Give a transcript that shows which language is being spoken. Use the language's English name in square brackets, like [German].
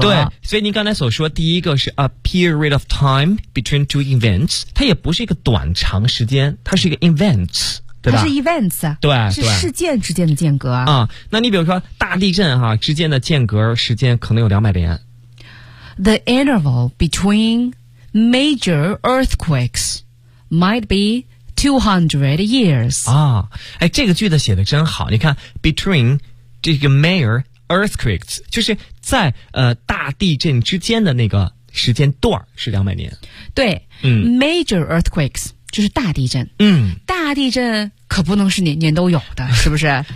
[Chinese] 对，所以您刚才所说第一个是 [English] a period of time between two events， [Chinese] 它也不是一个短长时间，它是一个 events。它是 events，对，是事件之间的间隔啊。那你比如说大地震哈、啊、之间的间隔时间可能有200年。 [English] The interval between major earthquakes might be 200 years. [Chinese] 啊，哎，这个句子写的真好。你看 ，between 这个 [English] major earthquakes [Chinese] 就是在大地震之间的那个时间段是200年。对， [English] major earthquakes。 [Chinese] 就是大地震，大地震可不能是年年都有的，是不是？